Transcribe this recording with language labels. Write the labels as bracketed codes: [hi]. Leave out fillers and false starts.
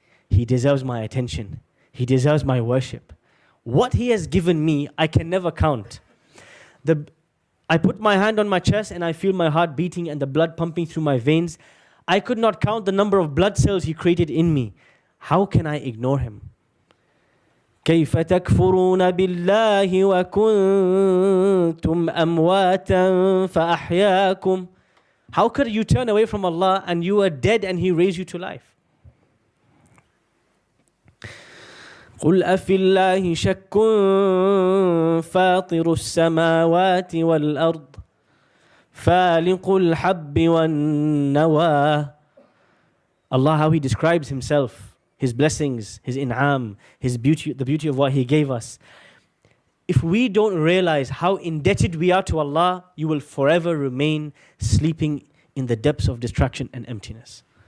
[en] He deserves my attention. He deserves my worship. What He has given me, I can never count. I put my hand on my chest and I feel my heart beating and the blood pumping through my veins. I could not count the number of blood cells He created in me. How can I ignore Him? [ar] كيف تكفرون بالله وكنتم أمواتا فأحياكم. [en] How could you turn away from Allah and you are dead and He raised you to life? [ar] قل أفي الله شك فاطر السماوات والأرض فالق الحب والنوى. [en] Allah, how He describes Himself, His blessings, His in'am, His beauty, the beauty of what He gave us. If we don't realize how indebted we are to Allah, you will forever remain sleeping in the depths of distraction and emptiness.